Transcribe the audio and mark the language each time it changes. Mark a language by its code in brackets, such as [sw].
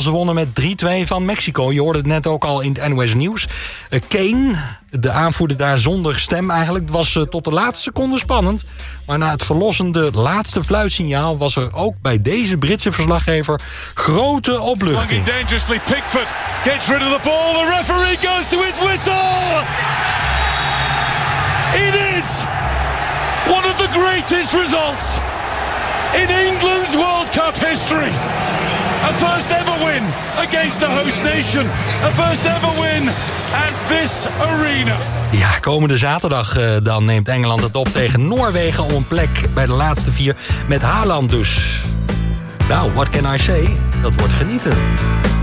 [nl] Ze wonnen met 3-2 van Mexico. Je hoorde het net ook al in het NOS Nieuws. Kane, de aanvoerder daar zonder stem eigenlijk, was tot de laatste seconde spannend. Maar na het verlossende laatste fluitsignaal was er ook bij deze Britse verslaggever grote opluchting. [en] Dangerously, Pickford gets rid of the ball. The referee goes to his whistle. It is one of the greatest results in England's World Cup history. A first ever win against a host nation. A first ever win at this arena. [nl] Ja, komende zaterdag dan neemt Engeland het op tegen Noorwegen om een plek bij de laatste vier met Haaland dus. Nou, [en] what can I say? [nl] Dat wordt genieten.